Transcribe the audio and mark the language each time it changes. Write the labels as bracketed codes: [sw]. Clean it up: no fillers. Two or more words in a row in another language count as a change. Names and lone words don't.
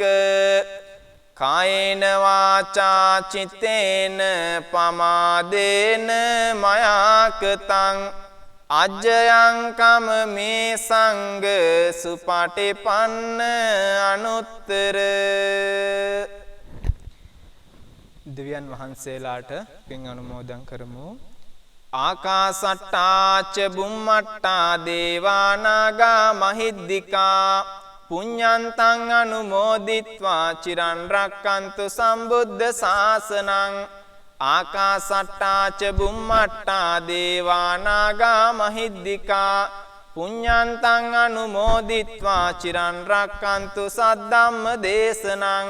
[pi] කායේන වාචා චිත්තේන පමාදේන මයාකතං අජ්ජයං කමමේ සංඝ සුපටිපන්න අනුත්තර. [si] දෙවියන් වහන්සේලාට පින් අනුමෝදන් කරමු. [pi] ආකාසට්ටාච බුම්මට්ටා දේවානාගා මහිද්దికා පුඤ්ඤන්තං අනුමෝදිත්වා චිරන් රක්칸තු සම්බුද්ධ ශාසනං. ආකාසට්ටාච බුම්මට්ටා දේවානාගා මහිද්దికා පුඤ්ඤන්තං අනුමෝදිත්වා චිරන් රක්칸තු සද්ධම්ම දේශනං.